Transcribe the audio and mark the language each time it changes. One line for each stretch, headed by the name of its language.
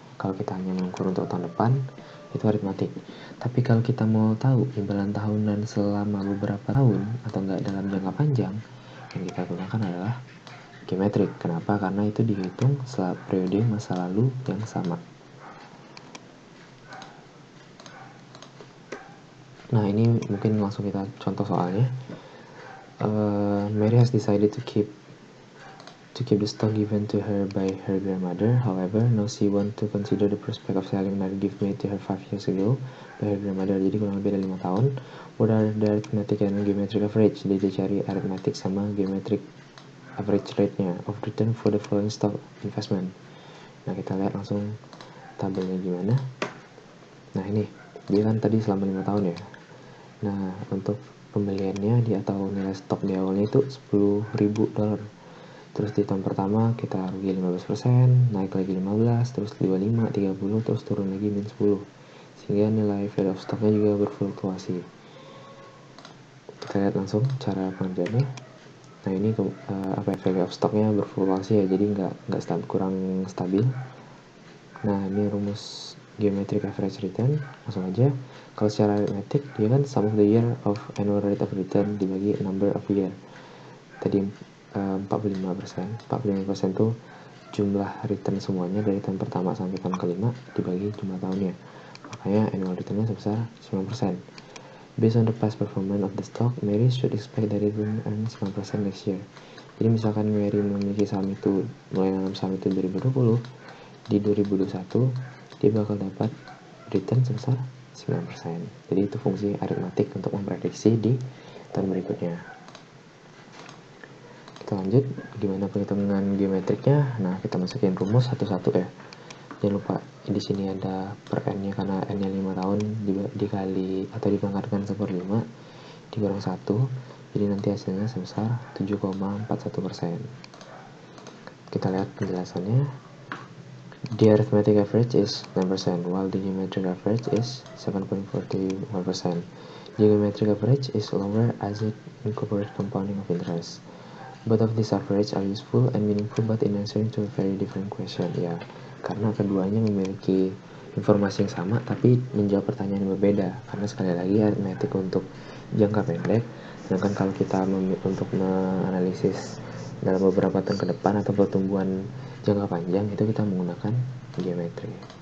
Indonesian: Kalau kita hanya mengukur untuk tahun depan, itu aritmetik. Tapi kalau kita mau tahu imbalan tahunan selama beberapa tahun atau enggak dalam jangka panjang, yang kita gunakan adalah geometrik. Kenapa? Karena itu dihitung setelah periode masa lalu yang sama. Nah ini mungkin langsung kita contoh soalnya.
English: Mary has decided to keep the stock given to her by her grandmother. However, now she want to consider the prospect of selling another gift made to her 5 years ago by her grandmother.
Indonesian: Jadi kurang lebih dari 5 tahun.
English: What are the arithmetic and geometric average?
Indonesian: Jadi dia cari
English: arithmetic sama geometric average rate-nya of return for the following stock investment.
Indonesian: Nah kita lihat langsung tabelnya gimana. Nah ini dia kan tadi selama 5 tahun ya. Nah untuk pembeliannya di atau nilai stok di awalnya itu $10.000. Terus di tahun pertama kita rugi 15%, naik lagi 15, terus 25, 30, terus turun lagi min 10. Sehingga nilai value of stocknya juga berfluktuasi. Kita lihat langsung cara pengerjaannya. Nah ini value of stocknya berfluktuasi ya, jadi kurang stabil. Nah ini rumus geometric average return, langsung aja. Kalau secara aritmetik dia kan
English: sum of the year of annual rate of return dibagi number of year.
Indonesian: Tadi 45%. 45% tuh jumlah return semuanya dari tahun pertama sampai tahun kelima dibagi jumlah tahunnya. Makanya annual returnnya sebesar 9%.
English: Based on the past performance of the stock, Mary should expect that it will earn 9% next year.
Indonesian: Jadi misalkan Mary memiliki saham itu, mulai nanam saham itu 2020, di 2021 dia bakal dapat return sebesar 9%. Jadi itu fungsi aritmatik untuk memprediksi di tahun berikutnya. Kita lanjut, gimana perhitungan geometriknya? Nah, kita masukin rumus satu-satu ya. Jangan lupa di sini ada per n-nya, karena n-nya 5 tahun dikali atau dipangkatkan 1/5 dikurang 1, jadi nanti hasilnya sebesar 7,41%. Kita lihat penjelasannya.
English: The arithmetic average is 9%, while the geometric average is 7.41%. The geometric average is lower as it incorporates compounding of interest. Both of these average are useful and meaningful, but in answering to a very different question.
Indonesian: Ya, karena keduanya memiliki informasi yang sama tapi menjawab pertanyaan yang berbeda. Karena sekali lagi aritmetik untuk jangka pendek, sedangkan kalau kita untuk menganalisis dalam beberapa tahun ke depan atau pertumbuhan jangka panjang, itu kita menggunakan geometri.